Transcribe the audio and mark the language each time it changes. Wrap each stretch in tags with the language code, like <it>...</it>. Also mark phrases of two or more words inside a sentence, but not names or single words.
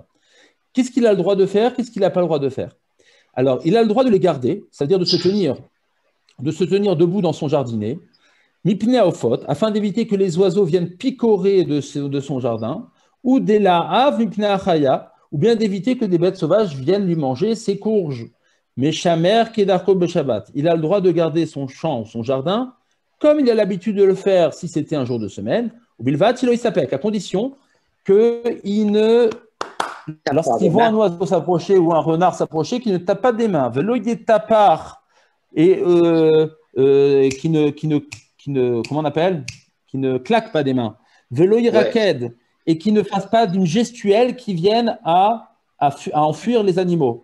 <fr>Qu'est-ce qu'il a le droit de faire? Qu'est-ce qu'il n'a pas le droit de faire? Alors, il a le droit de les garder, c'est-à-dire de se tenir debout dans son jardinet,</fr> <he>מפני עופות,</he> <fr>afin d'éviter que les oiseaux viennent picorer de son jardin, ou de</fr> <he>לא אב מפני החיה,</he> <fr>ou bien d'éviter que des bêtes sauvages viennent lui manger ses courges. Mais</fr> <he>שומר כדרכו בשבת,</he> <fr>il a le droit de garder son champ, son jardin, comme il a l'habitude de le faire si c'était un jour de semaine, ou</fr> <he>בלבד שלא יספק,</he> <fr>à condition qu'il ne, lorsqu'il voit un oiseau s'approcher ou un renard s'approcher, qu'il ne tape pas des mains.</fr> <he>ולא יטפר,</he> <fr>et comment on appelle, qui ne claque pas des mains.</fr> <he>ולא ירקד,</he> <fr>et qui ne fasse pas d'une gestuelle qui vienne à enfuir les animaux.</fr>